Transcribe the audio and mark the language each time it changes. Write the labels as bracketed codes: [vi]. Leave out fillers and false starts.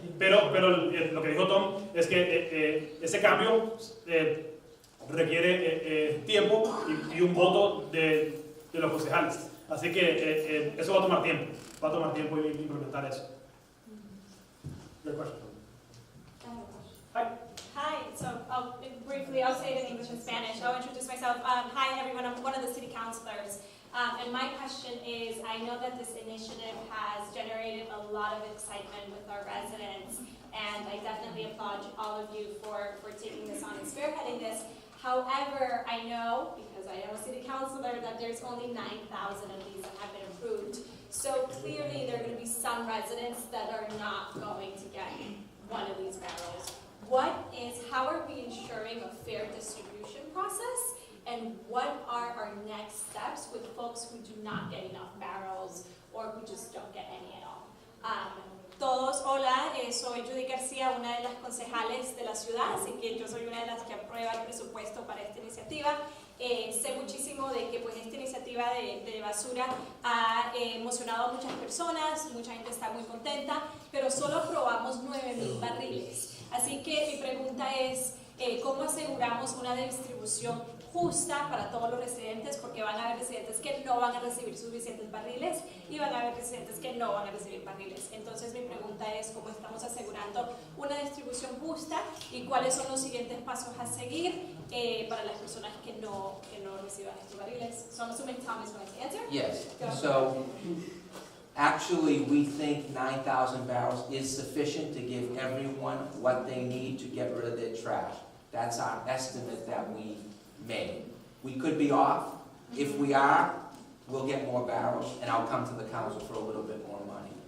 [es] Pero lo que dijo Tom es que ese cambio requiere tiempo y un voto de los concejales. Así que eso va a tomar tiempo implementar eso. [en] Your question. Hi. Hi, so briefly, I'll say it in English and Spanish. I'll introduce myself. Hi, everyone. I'm one of the city councilors. And my question is, I know that this initiative has generated a lot of excitement with our residents, and I definitely applaud all of you for taking this on and spearheading this. However, I know, because I am a city councilor, that there's only 9,000 of these that have been approved. So clearly there are going to be some residents that are not going to get one of these barrels. How are we ensuring a fair distribution process? And what are our next steps with folks who do not get enough barrels or who just don't get any at all? [es] Todos, hola, soy Judy García, una de las concejales de la ciudad, así que yo soy una de las que aprueba el presupuesto para esta iniciativa. Sé muchísimo de que pues, esta iniciativa de basura ha emocionado a muchas personas, mucha gente está muy contenta, pero solo aprobamos 9,000 barriles. Así que mi pregunta es, ¿cómo aseguramos una distribución justa para todos los residentes? Porque van a haber residentes que no van a recibir suficientes barriles y van a haber residentes que no van a recibir barriles. Entonces mi pregunta es, ¿cómo estamos asegurando una distribución justa y cuáles son los siguientes pasos a seguir para las personas que no reciban estos barriles? [en] So I'm assuming Tom is going to answer. Yes, so actually we think 9,000 barrels is sufficient to give everyone what they need to get rid of their trash. That's our estimate that we made. We could be off. If we are, we'll get more barrels, and I'll come to the council for a little bit more money.